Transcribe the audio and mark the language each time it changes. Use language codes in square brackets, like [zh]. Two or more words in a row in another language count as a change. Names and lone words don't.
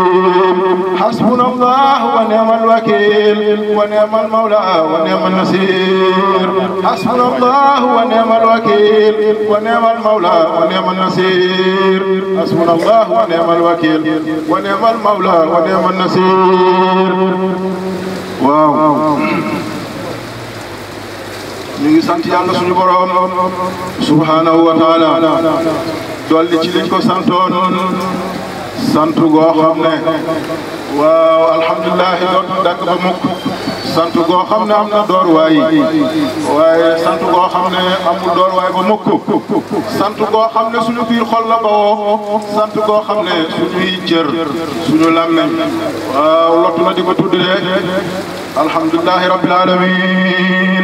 [ar] حسبنا الله ونعم الوكيل ونعم المولى ونعم النصير. حسبنا الله ونعم الوكيل ونعم المولى ونعم النصير. حسبنا الله ونعم الوكيل ونعم المولى ونعم النصير. [wo] واو ñu ngi sant yàlla suñu borom [ar] سبحانه وتعالى [wo] dolli ci liñ ko santoon sant goo xam ne waaw alhamdulilah dootu dàkk ba mukk sant goo xam ne am na door waay waaye sant goo xam ne amul door waay ba mukk sant goo xam ne suñu biir xol la bawoo sant goo xam ne suñuy cër suñu làmmeñ waaw lottu na di ko tudd de [ar] الحمد لله رب العالمين.